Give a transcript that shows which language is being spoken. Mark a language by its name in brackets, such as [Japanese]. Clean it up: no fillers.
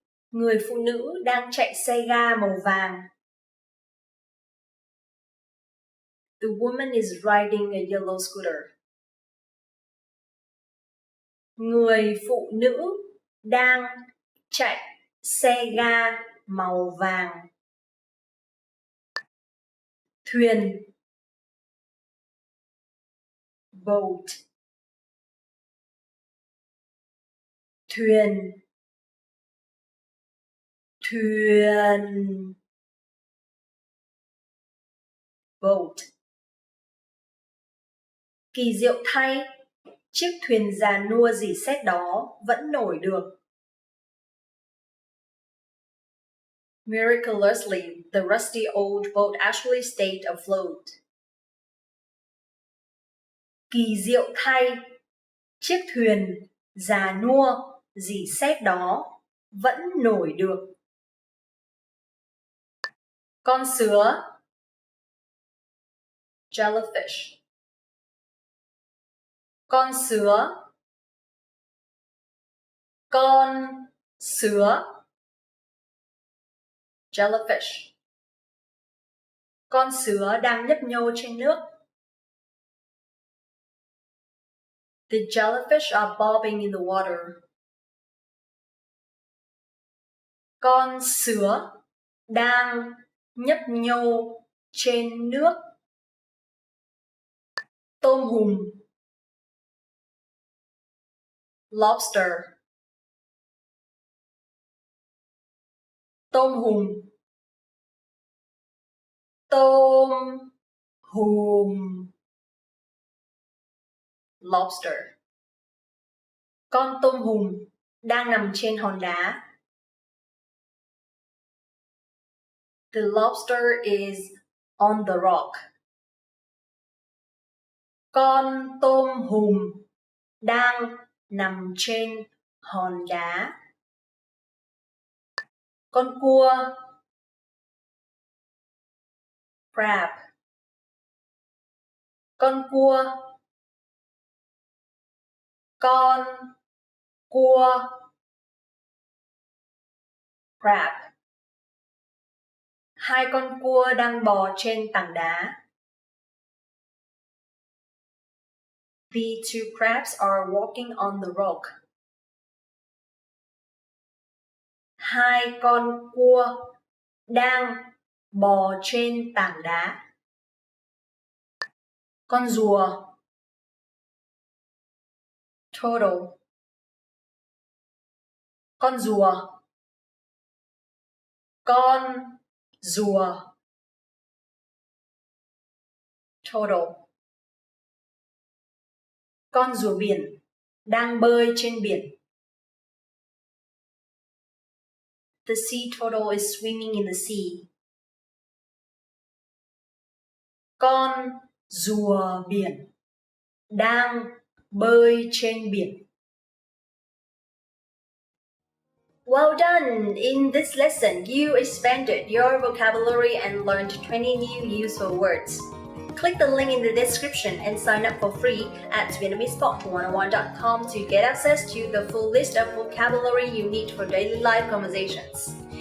[Vietnamese] Người phụ nữ đang chạy xe ga màu vàng. [English] The woman is riding a yellow scooter. [Vietnamese] Người phụ nữ đang chạy xe ga màu vàng. Thuyền, boat. Thuyền, thuyền, boat. Kỳ diệu thay, chiếc thuyền già nua rỉ sét đó vẫn nổi được. [English] Miraculously, the rusty old boat actually stayed afloat. [Vietnamese] Kỳ diệu thay, chiếc thuyền già nua rỉ sét đó vẫn nổi được. Con sứa, jellyfish. Con sứa, con sứa, jellyfish. Con sứa đang nhấp nhô trên nước. [English] The jellyfish are bobbing in the water. [Vietnamese] Con sứa đang nhấp nhô trên nước. Tôm hùm, lobster. Tôm hùm, tôm hùm, lobster. Con tôm hùm đang nằm trên hòn đá. [English] The lobster is on the rock. [Vietnamese] Con tôm hùm đang nằm trên hòn đá. Con cua, crab. Con cua, con cua, crab. 2 con cua đang bò trên tảng đá. [English] The 2 crabs are walking on the rock. [Vietnamese] 2 con cua đang bò trên tảng đá. Con rùa, turtle. Con rùa, con rùa, turtle. Con rùa biển đang bơi trên biển. [English] The sea turtle is swimming in the sea. [Vietnamese] Con rùa biển đang bơi trên biển. [English] Well done! In this lesson, you expanded your vocabulary and learned 20 new useful words. Click the link in the description and sign up for free at VietnamesePod101.com to get access to the full list of vocabulary you need for daily life conversations.